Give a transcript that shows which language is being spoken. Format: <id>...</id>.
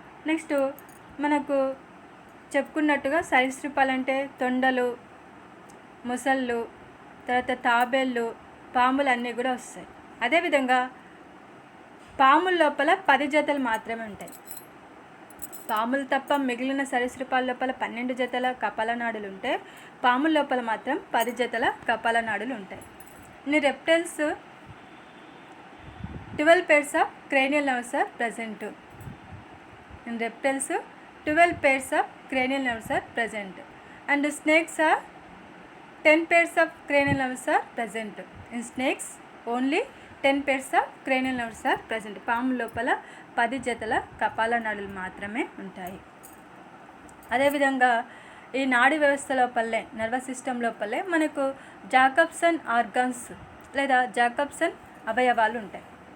<te>Next మనకు చెప్పుకున్నట్టుగా సరీసృపాలంటే తొండలు, ముసళ్ళు, తర్వాత తాబేళ్ళు, పాములు అన్నీ కూడా వస్తాయి. అదేవిధంగా పాముల లోపల 10 జతలు మాత్రమే ఉంటాయి. పాములు తప్ప మిగిలిన సరీసృపాల లోపల 12 జతల కపాలనాడులు ఉంటే పాముల లోపల మాత్రం 10 జతల కపాలనాడులు ఉంటాయి.</te> <en>In reptiles 12 pairs of cranial nerves are present. In reptiles 12 pairs of cranial nerves are present and snakes are 10 pairs of cranial nerves are present. In snakes only 10 pairs of cranial nerves are present.</en> <te>పాము లోపల 10 జతల కపాల నాడులు మాత్రమే ఉంటాయి. అదేవిధంగా ఈ నాడీ వ్యవస్థ లోపలే నర్వస్ సిస్టమ్ లోపలే మనకు జాకబ్సన్ ఆర్గన్స్ లేదా జాకబ్సన్ అవయవాలు ఉంటాయి.</te>